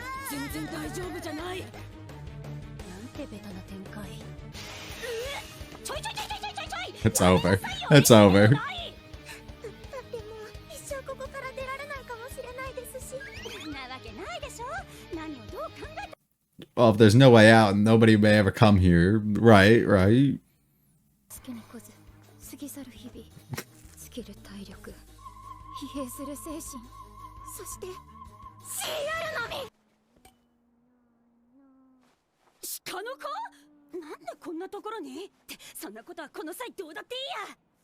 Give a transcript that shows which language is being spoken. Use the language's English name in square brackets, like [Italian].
[Japanese] 全然大丈夫じゃない。なんてベタな展開。ちょいちょいちょいちょいちょいちょい。 [English] It's over. It's over. [Japanese] だってもう一生ここから出られないかもしれないですし。なわけないでしょ。何をどう考えた。 [English] Well, if there's no way out, nobody may ever come here. Right, right. [Japanese] 好きにこず過ぎ去る日々、尽きる体力、疲弊する精神、そして CR のみ。鹿の子？なんでこんなところに？ってそんなことはこの際どうだっていいや。